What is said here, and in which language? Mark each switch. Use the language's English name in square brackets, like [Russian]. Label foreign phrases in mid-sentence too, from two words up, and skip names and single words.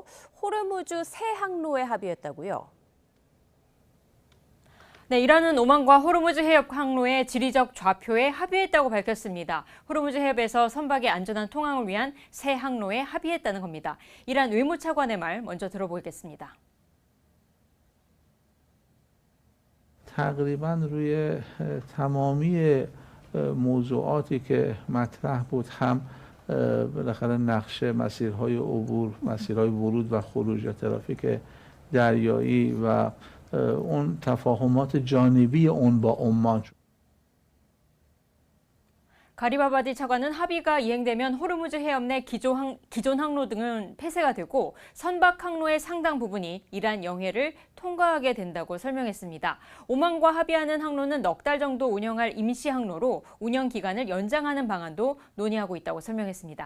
[Korean] 호르무즈 새 항로에 합의했다고요? 네, 이란은 오만과 호르무즈 해협 항로의 지리적 좌표에 합의했다고 밝혔습니다. 호르무즈 해협에서 선박의 안전한 통항을 위한 새 항로에 합의했다는 겁니다. 이란 외무차관의 말 먼저 들어보겠습니다. [Persian] تقریبا روی تمامی موضوعاتی که مطرح بود هم بالاخره نقشه مسیرهای عبور، مسیرهای ورود و خروج یا ترافیک دریایی و اون تفاهمات جانبی اون با عمان [Korean] 가리바바디 차관은 합의가 이행되면 호르무즈 해협 내 기존 항로 등은 폐쇄가 되고 선박 항로의 상당 부분이 이란 영해를 통과하게 된다고 설명했습니다. 오만과 합의하는 항로는 넉 달 정도 운영할 임시 항로로 운영 기간을 연장하는 방안도 논의하고 있다고 설명했습니다.